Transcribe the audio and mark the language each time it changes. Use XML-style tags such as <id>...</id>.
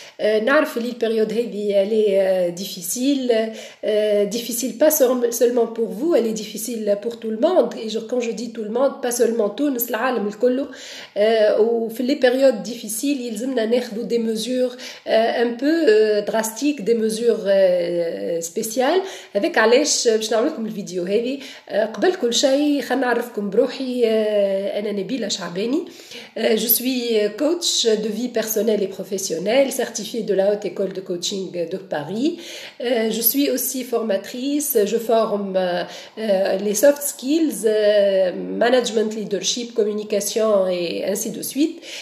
<ar>نعرف اللي</ar> <fr>البériode هذه elle est difficile pas seulement pour vous, elle est difficile pour tout le monde. Et quand je dis tout le monde, pas seulement</fr> <ar>تونس العالم الكل. وفي</ar> <fr>les périodes difficiles</fr> <ar>يلزمنا ناخذوا</ar> <fr>des mesures un peu drastiques, des mesures spéciales. avec</fr> <ar>علاش باش نعمل لكم الفيديو هذه. قبل كل شيء خلينا نعرفكم بروحي. أنا نبيلة شعباني.</ar> <fr>Je suis coach de vie personnelle et professionnelle, certifiée de la Haute École de Coaching de Paris. Je suis aussi formatrice, je forme les soft skills, management, leadership, communication et ainsi de suite.</fr>